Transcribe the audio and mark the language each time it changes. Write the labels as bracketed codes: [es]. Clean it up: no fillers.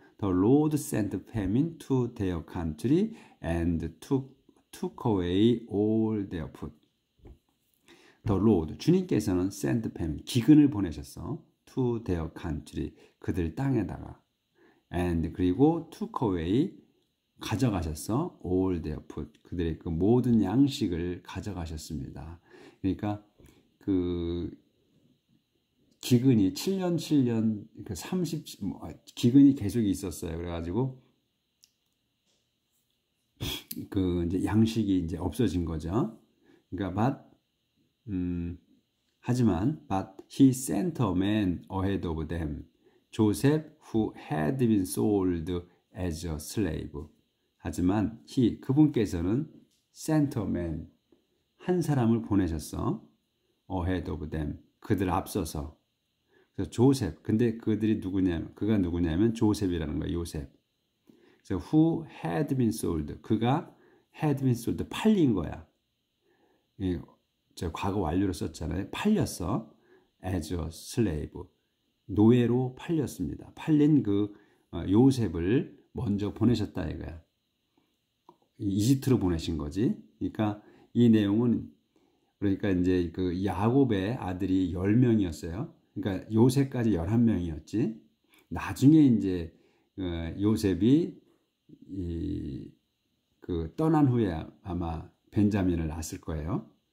[en] The Lord sent famine to their country and took away all their food. The Lord, [ko] 주님께서는 [en] send famine, [ko] 기근을 보내셨어. [en] To their country, [ko] 그들 땅에다가. [en] And [ko] 그리고 [en] took away, [ko] 가져가셨어. [en] all their food, [ko] 그들의 그 모든 양식을 가져가셨습니다. 그러니까 그 기근이 7년 그 30, 기근이 계속 있었어요. 그래가지고 그 이제 양식이 이제 없어진 거죠. 그러니까 하지만 [en] but he sent a man ahead of them, Joseph, who had been sold as a slave. [ko] 하지만 그분께서는 [en] sent a man, [ko] 한 사람을 보내셨어. [en] ahead of them, [ko] 그들 앞서서. 그래서 조셉, 근데 그가 누구냐면 조셉이라는 거야, 요셉. 그래서 [en] who had been sold, [ko] 그가 [en] had been sold, [ko] 팔린 거야. 저 과거 완료로 썼잖아요. 팔렸어. [en] as a slave, [ko] 노예로 팔렸습니다. 팔린 그 요셉을 먼저 보내셨다 이거야. 이집트로 보내신 거지. 그러니까 이 내용은, 그러니까 이제 그 야곱의 아들이 10명이었어요. 그러니까 요셉까지 11명이었지. 나중에 이제 요셉이 그 떠난 후에 아마 벤자민을 낳았을 거예요.